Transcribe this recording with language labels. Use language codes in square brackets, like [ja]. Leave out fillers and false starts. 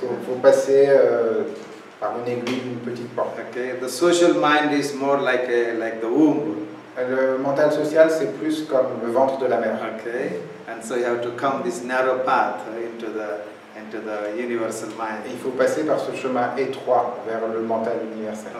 [fr] Il faut passer par une aiguille d'une petite porte. [en] Okay, the social mind is more like the womb. [fr] Le mental social, c'est plus comme le ventre de la mère. [en] Okay, and so you have to come this narrow path into the universal mind. [fr] Et il faut passer par ce chemin étroit vers le mental universel.